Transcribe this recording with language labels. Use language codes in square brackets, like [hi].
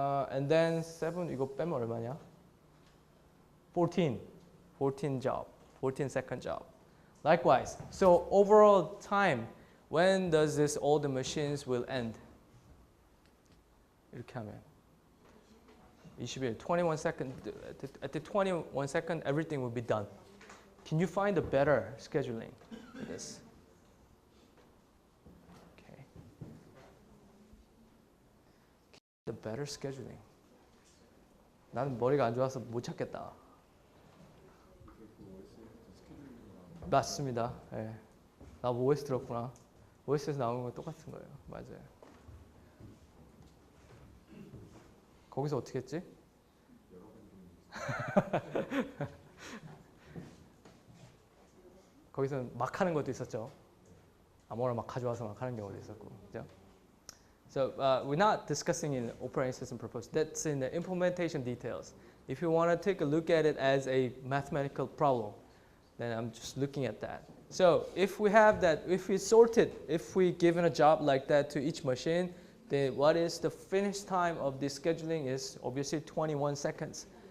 [en] And then [ko] 7, 이거 빼면 얼마냐? [en] 14 job, 14-second job. Likewise, so overall time, when does this all the machines will end? [ko] 이렇게 하면 [en] 21 second, at the 21 second, everything will be done. Can you find a better scheduling for this? Okay. The better scheduling. [ko] 나는 머리가 안 좋아서 못 찾겠다. 맞습니다. 예. 나 OS 들었구나. OS에서 나오는 거 똑같은 거예요. 맞아요. 거기서 어떻게 했지? 거기서 막 하는 것도 있었죠. 아무거나 막 가져와서 막 하는 경우도 있었고. 그죠? [en] So we're not discussing in operating system purpose. That's in the implementation details. If you want to take a look at it as a mathematical problem, then I'm just looking at that. So if we have that, if we sort it, if we given a job like that to each machine, then what is the finish time of this scheduling is obviously 21 seconds.